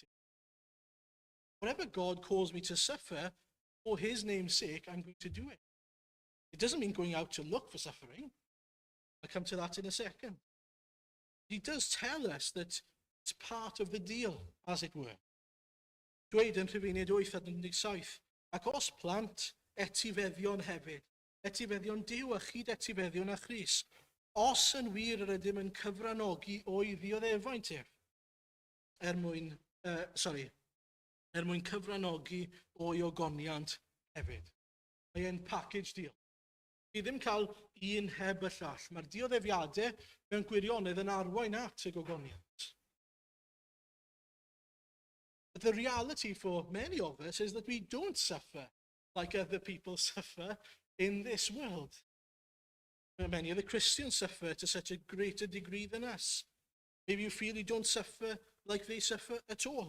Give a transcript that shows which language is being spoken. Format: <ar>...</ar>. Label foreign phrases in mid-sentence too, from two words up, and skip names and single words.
<en>Whatever God calls me to suffer, for his name's sake, I'm going to do it. It doesn't mean going out to look for suffering. I'll come to that in a second. He does tell us that it's part of the deal, as it were.</en> <cy>Dweud yn Rhufeiniaid 8:17, ac os plant, etifeddion hefyd. Etifeddion Duw a chyd etifeddion a Chris. Os yn wir yr ydym yn cyfranogi o'i ddioddeffaint er mwyn cyfranogi o'i ogoniant hefyd. Mae'n</cy> <en>package deal.</en> <cy>Fi ddim cael un heb y llall. Mae'r dioddefiadau mewn gwirionedd yn arwain at y gogoniant.</cy> <en>But the reality for many of us is that we don't suffer like other people suffer in this world. Many of the Christians suffer to such a greater degree than us. Maybe you feel you don't suffer like they suffer at all.</en>